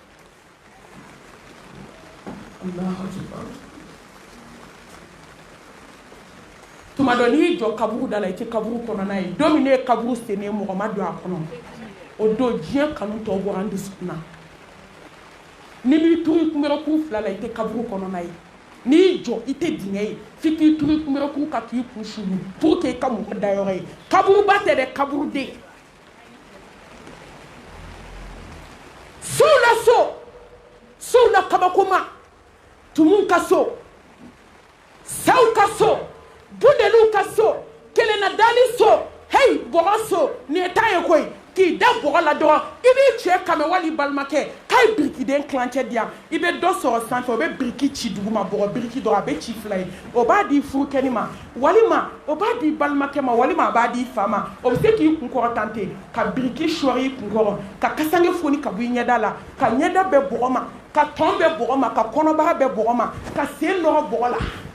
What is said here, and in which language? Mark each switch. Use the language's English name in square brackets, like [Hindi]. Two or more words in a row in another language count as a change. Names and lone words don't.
[Arabic] Allahu Akbar [Bambara] tuma dɔ n'i y'i jɔ kaburu da la i tɛ kaburu kɔnɔna ye don min ne ye kaburu sennen mɔgɔ ma don a kɔnɔ o don diɲɛ kanu tɔ bɔra n dusukun na n'i m'i turu kunbɛrɛkun fila la i tɛ kaburu kɔnɔna ye n'i y'i jɔ i tɛ dingɛ ye f'i k'i turu kunbɛrɛkun ka k'i kun sulu [French] pour que [Bambara] i ka mɔgɔ da yɔrɔ ye kaburuba tɛ dɛ kaburuden sow la sow la kabakoma tumun ka so saw ka so budeliw ka so kelenadani so hey bɔgɔ so nin ye ta ye koyi k'i da bɔgɔ la dɔrɔn i b'i cɛ kame wali balimakɛ k'a ye birikiden kilancɛ di yan i bɛ dɔ sɔrɔ sanfɛ o bɛ biriki ci duguma bɔgɔ biriki dɔrɔn a bɛ ci fila ye o b'a di furukɛni ma walima o b'a di balimakɛ ma walima a b'a di fa ma o bɛ se k'i kunkɔrɔ tan ten ka biriki sɔɔri i kunkɔrɔ ka kasange foni ka bɔ i ɲɛda la ka ɲɛda bɛɛ bɔgɔ ma ka tɔn bɛɛ bɔgɔ ma ka kɔnɔbara bɛɛ bɔgɔ ma ka sen nɔrɔ bɔgɔ la